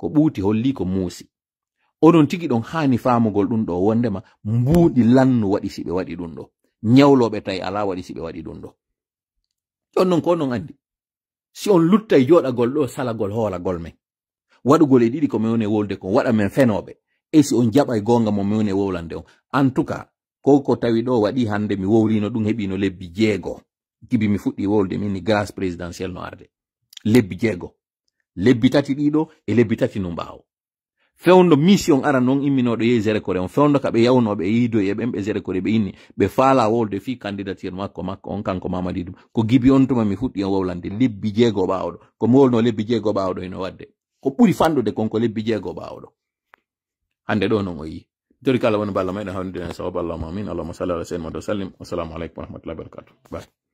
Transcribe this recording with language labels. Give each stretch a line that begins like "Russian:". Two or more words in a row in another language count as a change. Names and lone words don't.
Fula: ɓuuti holli ko muusi onon tigi ɗon hani famugol ɗum ɗo wondema mbuuɗi lannu waɗi si ɓe waɗi ɗum ɗo ñawloɓe tawi ala waɗi si ɓe waɗi ɗum ɗo on non ko onon andi si on luttay joɗagol ɗo salagol hoolagol men waɗugol e ɗiɗi ko min woni wolde kon waɗa men fenoɓe e si on jaɓay gonga mo min woni wowlande on
French: en tout cas
Fula: ko tawi ɗo waɗi hande mi wowlino ɗum heɓino lebbi 6 gibi mi fuɗɗi wolde min ni
French: grâce présidentielle
Fula: no arde lebbi 6 lebbi 3 ɗiɗo e lebbi 3 no mbawo fewndo mission ara non imminoɗo yehi zere kore on fewndo ka ɓe yawnoɓe yiido e ɓen ɓe zere kore ɓe inni ɓe faala wolde fi candidature makko on kanko Mamadi Dum ko gibi on tuma mi fuɗɗi on wowlande lebbi 6 ɓawoɗo ko mi wolno lebbi 6 ɓawoɗo eno wadde ko ɓuri fanɗude konko lebbi 6 ɓawoɗo hande ɗo non o yi tori kala woni balla meɗen hawride en sababu
Arabic: اللهم آمين اللهم صل على سيدنا محمد وسلم. والسلام عليكم ورحمة الله وبركاته. Bye.